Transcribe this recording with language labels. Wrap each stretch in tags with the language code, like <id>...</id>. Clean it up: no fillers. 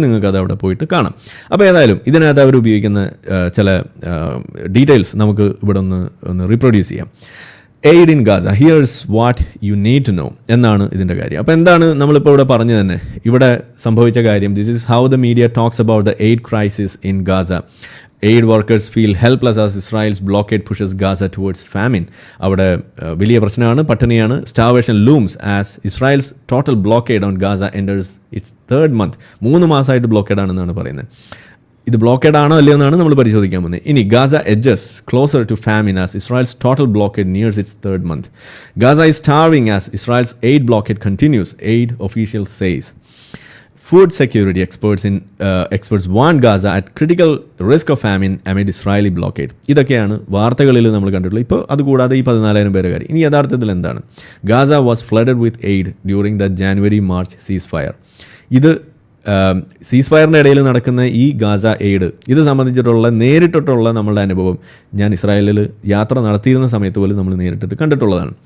<ml>നിങ്ങൾക്ക് അത് അവിടെ പോയിട്ട് കാണാം. അപ്പോൾ ഏതായാലും ഇതിനകത്ത് അവർ ഉപയോഗിക്കുന്ന ചില ഡീറ്റെയിൽസ് നമുക്ക് ഇവിടെ ഒന്ന് റീപ്രൊഡ്യൂസ് ചെയ്യാം.</ml> <en>aid in Gaza, here's what you need to know</en> <ml>എന്നാണ് ഇതിൻ്റെ കാര്യം. അപ്പോൾ എന്താണ് നമ്മളിപ്പോൾ ഇവിടെ പറഞ്ഞു തന്നെ ഇവിടെ സംഭവിച്ച കാര്യം?</ml> <en>This is how the media talks about the aid crisis in Gaza. Aid workers feel helpless as Israel's blockade pushes Gaza towards famine.</en> <ml>അവിടെ വലിയ പ്രശ്നമാണ്, പട്ടിണിയാണ്.</ml> <en>Starvation looms as Israel's total blockade on Gaza enters its third month.</en> <ml>3 മാസമായിട്ട് blockade ആണെന്നാണ് പറയുന്നത്. ഇത് blockade ആണോ അല്ലയോ എന്നാണ് നമ്മൾ പരിശോധിക്കാൻ പോകുന്നത്.</ml> <en>ഇനി Gaza edges closer to famine as Israel's total blockade nears its third month. Gaza is starving as Israel's aid blockade continues, aid officials says. Food security experts warn Gaza at critical risk of famine amid Israeli blockade.</en> <ml>ഇതൊക്കെയാണ് വാർത്തകളിൽ നമ്മൾ കണ്ടിട്ടുള്ളത്. ഇപ്പോൾ അതുകൂടാതെ ഈ 14,000 പേരെ കാര്യം. ഇനി യഥാർത്ഥത്തിൽ എന്താണ്?</ml> <en>Gaza was flooded with aid during the January March ceasefire.</en> <ml>ഇത് സീസ് ഫയറിൻ്റെ ഇടയിൽ നടക്കുന്ന ഈ ഗാസ എയ്ഡ് ഇത് സംബന്ധിച്ചിട്ടുള്ള നേരിട്ടിട്ടുള്ള നമ്മളുടെ അനുഭവം ഞാൻ ഇസ്രായേലിൽ യാത്ര നടത്തിയിരുന്ന സമയത്ത് പോലും നമ്മൾ നേരിട്ടിട്ട് കണ്ടിട്ടുള്ളതാണ്.</ml>